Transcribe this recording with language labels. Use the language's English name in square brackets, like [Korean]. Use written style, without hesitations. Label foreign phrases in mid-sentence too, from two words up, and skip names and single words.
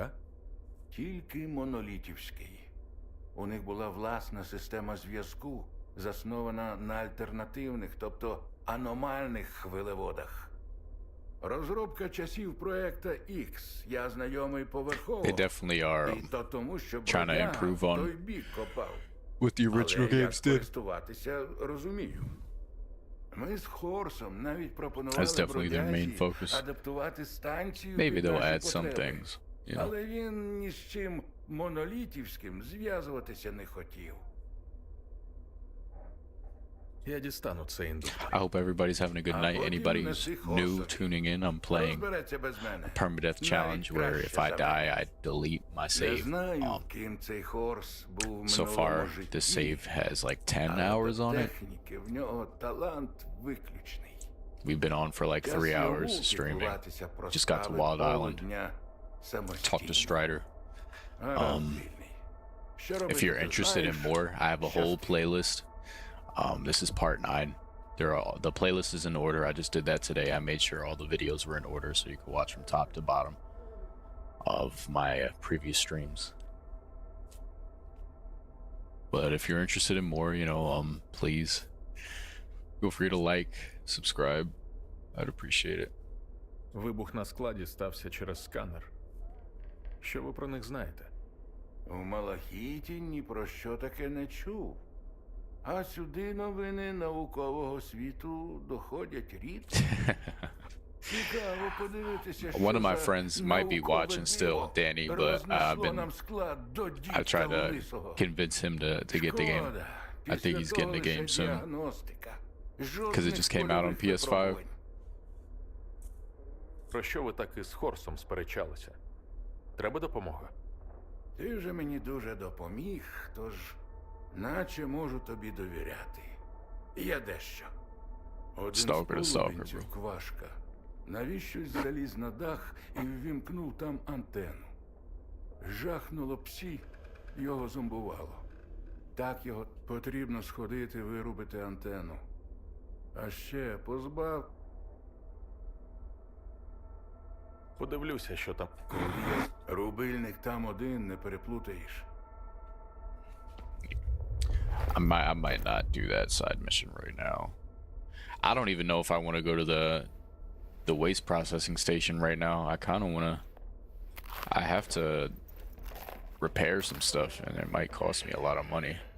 [Ukrainian] Тільки монолітівський. У них була власна система зв'язку, заснована на альтернативних, тобто аномальних хвилеводах. Розробка часів проекта X. Я знайомий поверхово. [English] They definitely are [Ukrainian] І то тому, що [English] trying to [Ukrainian] бродяга [English] improve on [Ukrainian] той бік копав. [English] what the original [Ukrainian] Але як [English] games did. [Ukrainian] користуватися, розумію. Ми з Хорсом навіть пропонували [English] That's definitely their main [Ukrainian] бродязі [English] focus. [Ukrainian] адаптувати станцію [English] Maybe [Ukrainian] під [English] they'll [Ukrainian] наші [English] add some [Ukrainian] потреби. [English] things, you know. [Ukrainian] Але він ні з чим монолітівським зв'язуватися не хотів. Я дістану цей індуктор. [English] I hope everybody's having a good night. Anybody who's new tuning in, I'm playing [Ukrainian] Розбереться без мене. [English] a Permadeath challenge where if I die, I delete my [Ukrainian] Не [English] save. [Ukrainian] знаю, ким цей Хорс був в [English] So [Ukrainian] минулому [English] far, [Ukrainian] житті. [English] this save has like 10 [Ukrainian] Але [English] hours [Ukrainian] до [English] on it. [Ukrainian] техніки в нього талант виключний. [English] We've been on for like 3 hours streaming. Just got to Wild Island. Talk to Strider. If you're interested in more, I have a whole playlist. This is part 9. The playlist is in order. I just did that today. I made sure all the videos were in order so you could watch from top to bottom of my previous streams. But if you're interested in more, you know, please feel free to like, subscribe. I'd appreciate it. [Ukrainian] Вибух на складі стався через сканер. Що ви про них знаєте? У Малахіті ні про що таке не чув. А сюди новини наукового світу доходять рідко. Цікаво подивитися, що [English] One of my [Ukrainian] за [English] friends might be watching [Ukrainian] наукове [English] still, [Ukrainian] диво [English] Danny, but [Ukrainian] рознесло нам склад до [English] I [Ukrainian] дідька [English] tried to [Ukrainian] лисого. [English] convince him to get the game. [Ukrainian] Шкода. [English] I think he's [Ukrainian] Після [English] getting the [Ukrainian] того [English] game [Ukrainian] лише [English] soon. [Ukrainian] діагностика. [English] Because it just came out on [Ukrainian] Жодних [English] PS5. [Ukrainian] випробувань. Про що ви так із Хорсом сперечалися? Треба допомога? Ти вже мені дуже допоміг, тож наче можу тобі довіряти. Є дещо. Один [English] Stalker to [Ukrainian] з [English] Stalker, [Ukrainian] полубінців [English] bro. [Ukrainian] Квашка навіщось заліз на дах і ввімкнув там антенну. Жахнуло псі, його зомбувало. Так його потрібно сходити, вирубити антенну. А ще позбав. Подивлюся, що там. Рубильник там один, не переплутаєш. [English] I might not do that side mission right now. I don't even know if I want to go to the waste processing station right now. I kind of want to. I have to repair some stuff, and it might cost me a lot of money.